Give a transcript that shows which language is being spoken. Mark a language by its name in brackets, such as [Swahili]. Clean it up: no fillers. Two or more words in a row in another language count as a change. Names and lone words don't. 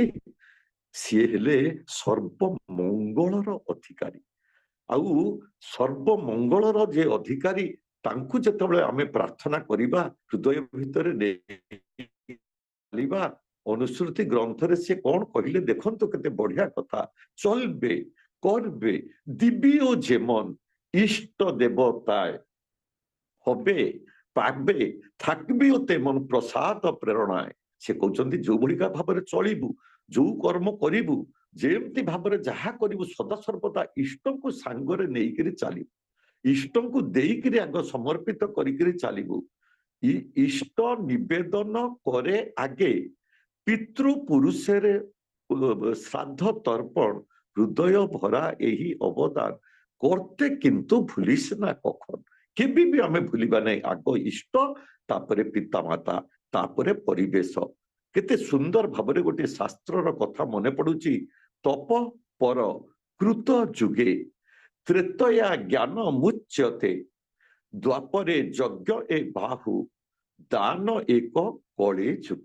[Odia] ସିଏ ହେଲେ ସର୍ବମଙ୍ଗଳର ଅଧିକାରୀ। ଆଉ ସର୍ବମଙ୍ଗଳର ଯେ ଅଧିକାରୀ, ତାଙ୍କୁ ଯେତେବେଳେ ଆମେ ପ୍ରାର୍ଥନା କରିବା, ହୃଦୟ ଭିତରେ ନେଇବା, ଅନୁଶ୍ରୁତି ଗ୍ରନ୍ଥରେ ସେ କଣ କହିଲେ ଦେଖନ୍ତୁ, କେତେ ବଢ଼ିଆ କଥା। [Bangla] চলবে করবে দিবি ও যেমন ইষ্ট দেবতায়, হবে পাবে থাকবে ও তেমন প্রসাদ প্ରେରଣାয়। [Odia] ସେ କହୁଛନ୍ତି ଯୋଉ ଭଳିକା ଭାବରେ ଚଳିବୁ, ଯୋଉ କର୍ମ କରିବୁ, ଯେମିତି ଭାବରେ ଯାହା କରିବୁ ସଦାସର୍ବଦା ଇଷ୍ଟଙ୍କୁ ସାଙ୍ଗରେ ନେଇକିରି ଚାଲିବୁ, ଇଷ୍ଟଙ୍କୁ ଦେଇକିରି ଆଗ ସମର୍ପିତ କରିକିରି ଚାଲିବୁ। ଇଷ୍ଟ ନିବେଦନ କରେ ଆଗେ ପିତୃ ପୁରୁଷରେ ଶ୍ରାଦ୍ଧ ତର୍ପଣ, ହୃଦୟ ଭରା ଏହି ଅବଦାନ [Bangla] করতে কিন্তু ভুলিস না কখন। [Odia] কেবে ବି ଆମେ ଭୁଲିବା ନାହିଁ, ଆଗ ଇଷ୍ଟ, ତାପରେ ପିତାମାତା, ତାପରେ ପରିବେଶ। କେତେ ସୁନ୍ଦର ଭାବରେ ଗୋଟେ ଶାସ୍ତ୍ରର କଥା ମନେ ପଡୁଛି, [Sanskrit] ତପ ପର କୃତ ଯୁଗେ ତ୍ରେତୟା ଜ୍ଞାନ ମୁଚ୍ୟତେ, ଦ୍ୱାପରେ ଯଜ୍ଞ ଏ ବାହୁ ଦାନ ଏକ କଳି ଯୁଗେ।